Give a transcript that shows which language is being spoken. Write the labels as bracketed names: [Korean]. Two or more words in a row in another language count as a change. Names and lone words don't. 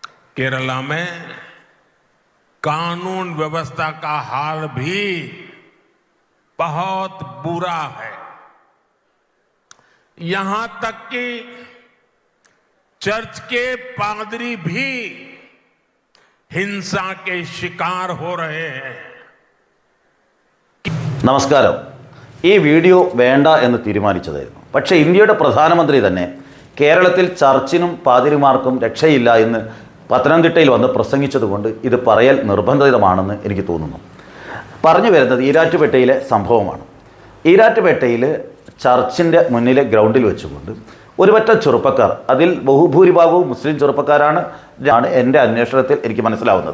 [Hindi] केरला में कानून व्यवस्था का हाल भी बहुत बुरा है। यहां तक कि चर्च के पादरी भी हिंसा के शिकार हो रहे हैं। [Malayalam] നമസ്കാരം. ഈ വീഡിയോ വേണ്ട എന്ന് തീരുമാനിച്ചതായിരുന്നു. പക്ഷേ ഇന്ത്യയുടെ പ്രധാനമന്ത്രി തന്നെ കേരളത്തിൽ ചർച്ചിനും പാതിരിമാർക്കും രക്ഷയില്ല എന്ന് പത്തനംതിട്ടയിൽ വന്ന് പ്രസംഗിച്ചതുകൊണ്ട് ഇത് പറയൽ നിർബന്ധിതമാണെന്ന് എനിക്ക് തോന്നുന്നു. പറഞ്ഞു വരുന്നത് ഈരാറ്റുപേട്ടയിലെ സംഭവമാണ്. ഈരാറ്റുപേട്ടയിൽ ചർച്ചിൻ്റെ മുന്നിലെ ഗ്രൗണ്ടിൽ വെച്ചുകൊണ്ട് ഒരുപറ്റം ചെറുപ്പക്കാർ, അതിൽ ബഹുഭൂരിഭാഗവും മുസ്ലിം ചെറുപ്പക്കാരാണ് എൻ്റെ അന്വേഷണത്തിൽ എനിക്ക് മനസ്സിലാവുന്നത്.